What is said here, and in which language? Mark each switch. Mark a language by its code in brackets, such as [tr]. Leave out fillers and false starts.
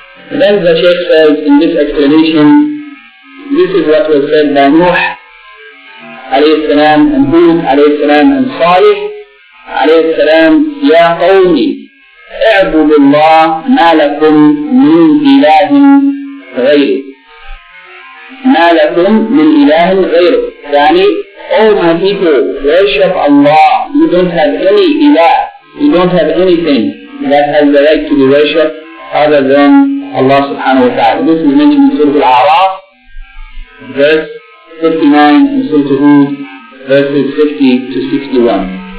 [en] Then the Shaykh says in this explanation, this is what was said by Nuh alayhi salam, and Hud alayhi salam, and Salih alayhi salam, [ar] يَا قَوْمِ اعْبُدُ اللَّهَ مَا لَكُمْ مِنْ إِلَٰهٍ غَيْرِهِ. مَا لَكُمْ مِنْ إِلَٰهٍ غَيْرِهِ, يعني, [en] oh my people, worship Allah. You don't have any ilah. You don't have anything that has the right to be worshipped other than Allah subhanahu wa ta'ala. This is mentioned in Surah Al-A'raf, verse 59, and Surah Hud, verses 50 to 61.